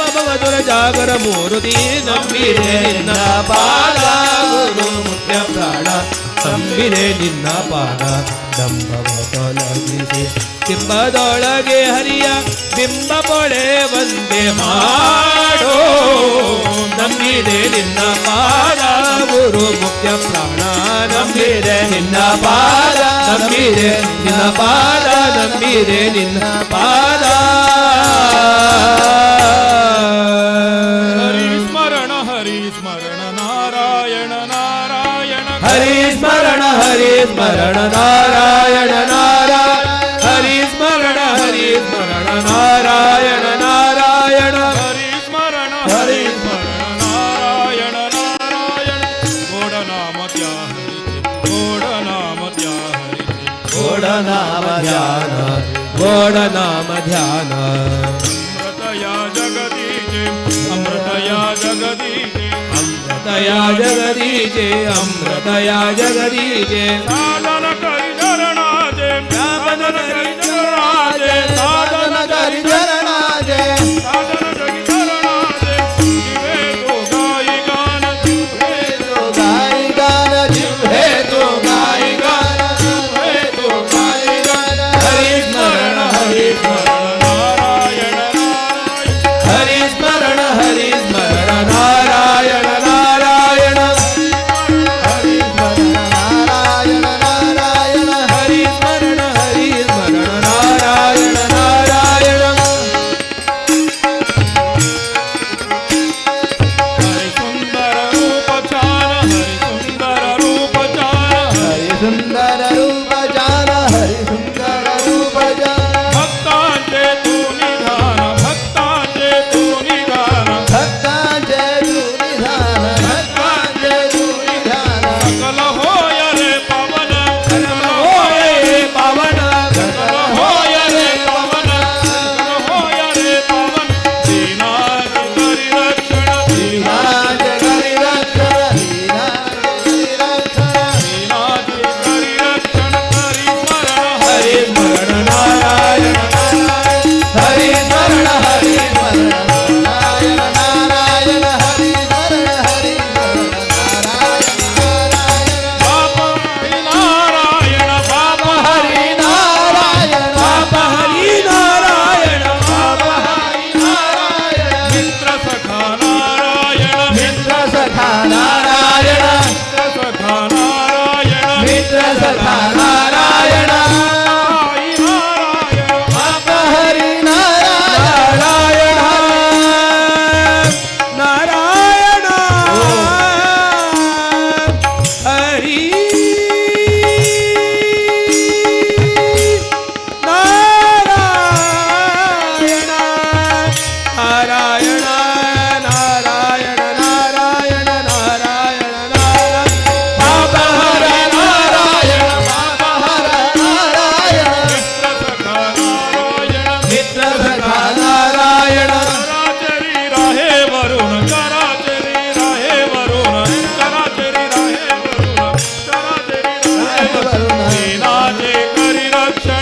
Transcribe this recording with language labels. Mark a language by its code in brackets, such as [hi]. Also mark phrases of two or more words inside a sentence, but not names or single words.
[kn] ಭವದುರ ಜಾಗರ ಮೂರುತಿ ನಂಬಿದೆ ನಿನ್ನ ಪಾದ ಗುರು ಮುಖ್ಯ ಪ್ರಾಣ ನಂಬಿದೆ ನಿನ್ನ ಪಾದ ಡಂಬವ ತೊಲಗಿಸಿ ಬಿಂಬದೊಳಗೆ ಹರಿಯ ಬಿಂಬ ಪೊಳೆ ಒಂದೇ ಮಾಡೋ ನಂಬಿದೆ ನಿನ್ನ ಪಾದ ಗುರು ಮುಖ್ಯ ಪ್ರಾಣ ನಂಬಿದೆ ನಿನ್ನ ಪಾದ ನಂಬಿದೆ ನಿನ್ನ ಪಾದ ನಂಬಿದೆ ನಿನ್ನ ಪಾದ [mr] हरि स्मरण नारायण नारायण हरि स्मरण हरी स्मरण नारायण नारायण हरी स्मरण नारायण नारायण हरी स्मरण नारायण नारायण गोड नाम त्या हरीचे गोड नाम त्या हरीचे गोड नाम ध्यान गोड नाम ध्यान अमृत या जगदीचे अमृत या जगदीचे अमृतया जगदीचे अमृतया जगदीचे साधन करी चरणाचे साधन करी चरणाचे साधन करी चरणाचे साधन करी चरणाचे जीवे तो गाई गान जीवे तो गाई गान जिव्हे तो गाई गान जिव्हे तो गाई गान हरी स्मरण नारायण नारायण हरी स्मरण नारायण नारायण हरी स्मरण नारायण नारायण हरी स्मरण नारायण नारायण हरि सुंदर रूप छान हरि सुंदर रूप छान हरी सुंदर रूप जान हरी सुंदर रूप जान भक्तांचे तू निधान भक्तांचे तू निधान भक्तांचे निधान भक्तांचे निधान सकल होय रे पवन सकल होय रे पावन सकल होय रे पवन सकल होय रे पवन दीनाची करी रक्षण दीनाज करी रक्षण दीनाज करी रक्षण दीनाची करी रक्षण करी स्मरण हरी स्मरण नारायण नारायण हरी स्मरण नारायण नारायण हरी स्मरण नारायण नारायण बाप हरी नारायण बाप हरी नारायण बाप हरी नारायण बाप हरी नारायण मित्र सखा नारायण मित्र सखा नारायण मित्र सखा नारायण मित्र सखा नारायण आई नारायण बाप हरी नारायण नारायण हरी नारायण नारायण नारायण नारायण नारायण नारायण बाप हरी नारायण बाप हरी नारायण मित्र सखा नारायण मित्र सखा नारायण कराचरी राहे वरुण कराचरी राहे वरुण कराचरी राहे वरुण कराचरी राहे वरुण दीनाचे करी रक्षण